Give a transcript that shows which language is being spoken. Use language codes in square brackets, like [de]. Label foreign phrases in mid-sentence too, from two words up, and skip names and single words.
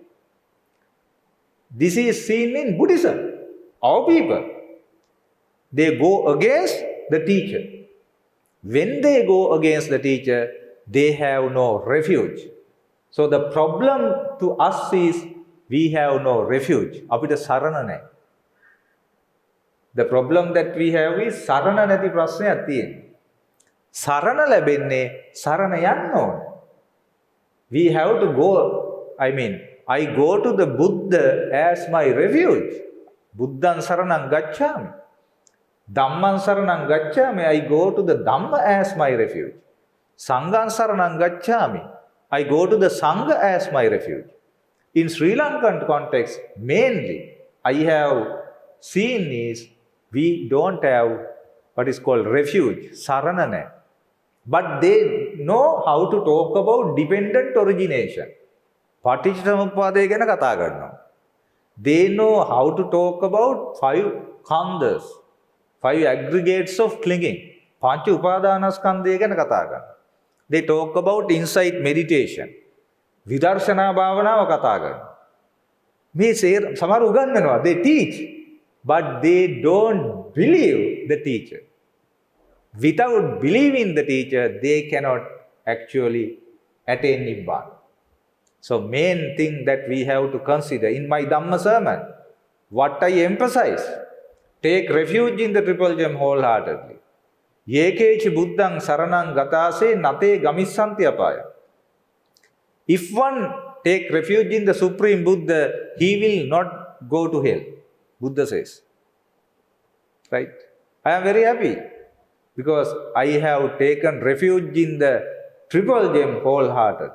[en] This is seen in Buddhism. Our people, they go against the teacher. When they go against the teacher, they have no refuge. So the problem to us is we have no refuge. [si] අපිට සරණ නැහැ. [en] The problem that we have is [si] සරණ නැති ප්‍රශ්නයක් තියෙන්නේ. Sarana ලැබෙන්නේ sarana යන්න ඕන. [en] We have to go, I go to the Buddha as my refuge. [pi] Buddhan saranam gacchami. Dhamman saranam gacchami. [en] I go to the Dhamma as my refuge. [pi] Sanghan saranam gacchami. [en] I go to the Sangha as my refuge. In Sri Lankan context, mainly, I have seen is we don't have what is called refuge, saranane. But they know how to talk about dependent origination. [si] Paticcasamuppadaya ගැන කතා කරනවා. [en] They know how to talk about 5 khandhas, 5 aggregates of clinging. [si] පංච උපාදානස්කන්ධය ගැන කතා කරනවා. They talk about insight meditation. විදර්ශනා භාවනාව කතා කරනවා. මේ සමහර උගන්වනවා. [en] They teach, but they don't believe the teacher. Without believing the teacher, they cannot actually attain Nibbana. So main thing that we have to consider in my Dhamma sermon, what I emphasize, take refuge in the Triple Gem wholeheartedly. [pi] Yekechi buddhang saranang gatase nate gamissanti apaya. [en] If one take refuge in the Supreme Buddha, he will not go to hell, Buddha says. Right? I am very happy because I have taken refuge in the Triple Gem wholeheartedly.